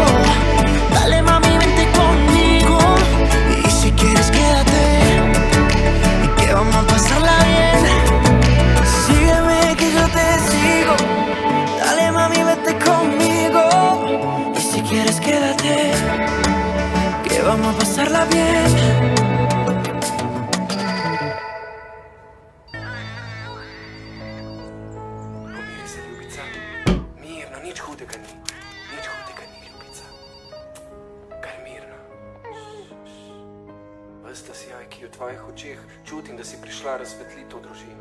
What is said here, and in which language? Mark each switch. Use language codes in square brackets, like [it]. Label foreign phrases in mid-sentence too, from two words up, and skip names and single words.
[es] Dale mami, vente conmigo. Y si quieres quédate, y que vamos a pasarla bien. Sígueme que yo te sigo. Dale mami, vente conmigo. Y si quieres quédate, que vamos a pasarla bien. [sl] Pomiri se, ljubica. Mirno, nič hudega ni. Nič hudega ni, ljubica. Kar mirno. Ves ta sijaj, ki je v tvojih očeh, čutim, da si prišla razsvetliti to družino.